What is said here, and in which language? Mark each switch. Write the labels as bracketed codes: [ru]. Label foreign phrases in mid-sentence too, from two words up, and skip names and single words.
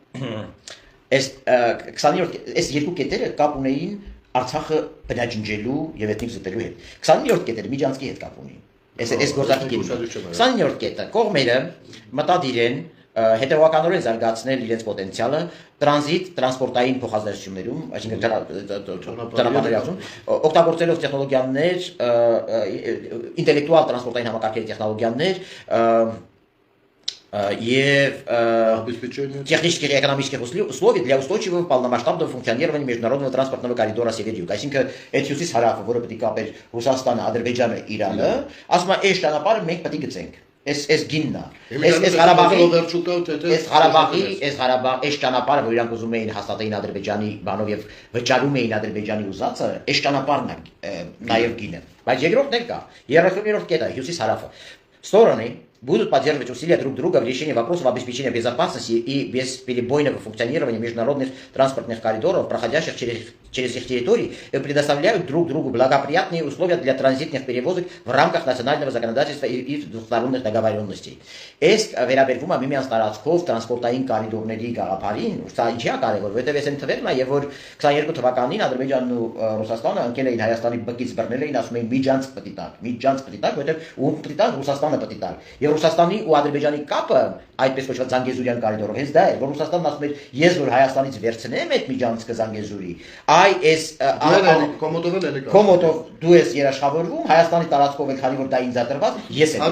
[hy] այս 20-րդ այս երկու կետերը կապ ունեին Արցախը բնաջնջելու եւ էթնիկ զտելու հետ 29-րդ կետերը միջանցքի հետ կապ ունի այս գործակի 29-րդ կետը կողմերը մտադիր են հետևականորեն զարգացնել իրենց պոտենցիալը տրանզիտ տրանսպորտային փոխազդեցություններում, այսինքն ճանապարհներում, օգտագործելով տեխնոլոգիաներ, ինտելեկտուալ տրանսպորտային համակարգերի տեխնոլոգիաներ եւ [ru] технические и экономические условия для устойчивого полномасштабного функционирования международного транспортного коридора Север-Юг։ [hy] Այսինքն այդ հյուսիս հարավը, որը պետք է կապեր Ռուսաստանը, Ադրբեջանը, Իրանը, ասում է, այս ճանապարհը մենք պետք է գծենք։ Այս գինն է։ Այս Ղարաբաղի ճանապարհը, որ իրանք ուզում էին հաստատեին Ադրբեջանի բանով եւ վճարում էին Ադրբեջանի ուզածը, այս ճանապարհն է նաեւ գինը։ Բայց երկրորդն էլ կա։ 30-րդ կետը հյուսիս հարավը։ [ru] Стороны будут поддерживать усилия друг друга в решении вопросов обеспечения безопасности и бесперебойного функционирования международных транспортных коридоров, проходящих через их территории, и предоставляют друг другу благоприятные условия для транзитных перевозок в рамках национального законодательства и двусторонних договоренностей. [hy] Est վերաբերվում է միմյանց տարածքով տրանսպորտային կորիդորների գաղափարին, սա ինչի է կարևոր, որովհետև այս ընդվերն է, եւ որ 22 թվականին Ադրբեջանն ու Ռուսաստանը ընկել էին Հայաստանի բկից բռնել էին, ասում էին միջանցք պետք է տալ, որովհետև ում պետք է տալ Ռուսաստանը պետք է տալ։ Եվ Ռուսաստանի ու Ադրբեջանի կապը այդպես կոչված Զանգեզուրյան կորիդորով հենց դա է, որ Ռուսաստանն ասում էր, ես որ Հայաստանից վերցնեմ այդ միջանցքը Զանգեզուրի, այ այս կոմոդով դու ես երաշխավորվում Հայաստանի տարածքով էլ քանի որ դա ինձ է տրված, ես եմ